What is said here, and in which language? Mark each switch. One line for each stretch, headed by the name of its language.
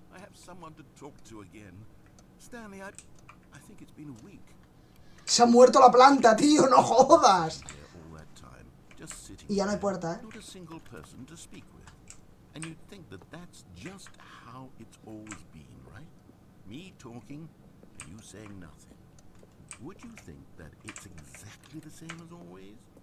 English: I have someone to talk to again. Stanley, I think it's been a week.
Spanish: Se ha muerto la planta, tío, no jodas.
English: There all that time, just sitting
Spanish: Y ya no hay
English: there,
Spanish: puerta,
English: not a single person to speak with. And you'd think that that's just how it's always been, right? Me talking, and you saying nothing. Would you think that it's exactly the same as always?